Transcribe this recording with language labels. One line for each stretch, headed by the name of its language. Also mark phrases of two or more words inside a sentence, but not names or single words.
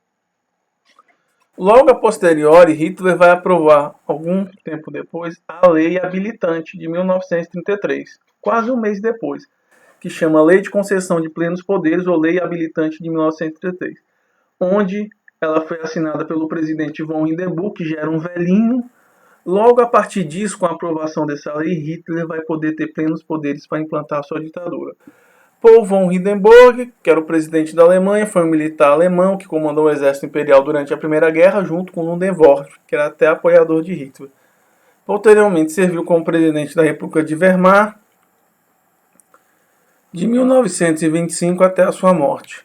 Portuguese: Logo
Latin: a posteriori,
Portuguese: Hitler vai aprovar, algum tempo depois, a Lei Habilitante de 1933, quase um mês depois, que chama Lei de Concessão de Plenos Poderes ou Lei Habilitante de 1933, onde ela foi assinada pelo presidente von Hindenburg, que já era um velhinho. Logo a partir disso, com a aprovação dessa lei, Hitler vai poder ter plenos poderes para implantar a sua ditadura. Paul von Hindenburg, que era o presidente da Alemanha, foi um militar alemão que comandou o exército imperial durante a Primeira Guerra, junto com Ludendorff, que era até apoiador de Hitler. Posteriormente serviu como presidente da República de Weimar, de 1925 até a sua morte.